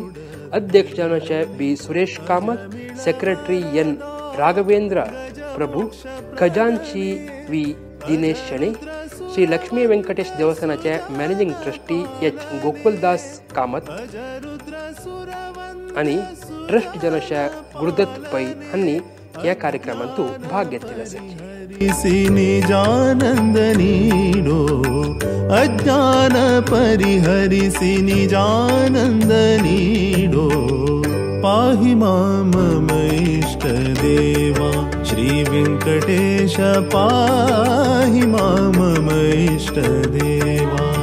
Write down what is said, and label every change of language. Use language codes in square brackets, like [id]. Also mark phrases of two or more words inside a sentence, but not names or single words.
[kok] अध्यक्ष जावचे बी सुरेश कामत, सेक्रेटरी एन राघवेंद्र प्रभू, खजांची वी दिनेश शणे, श्री लक्ष्मी व्यंकटेश देवस्थानाचे [en] managing trustee [kok] एच गोकुलदास कामत आणि ट्रस्ट जनशा गुरुदत्त पै हांनी या कार्यक्रमांतू भाग घेतलेला आसाची. [sa] निजानंदनीडो अज्ञान परिहरिसि निजानंदनीडो पाहि मां मम इष्टदेवा श्री वेंकटेश पाहि मां मम इष्टदेवा.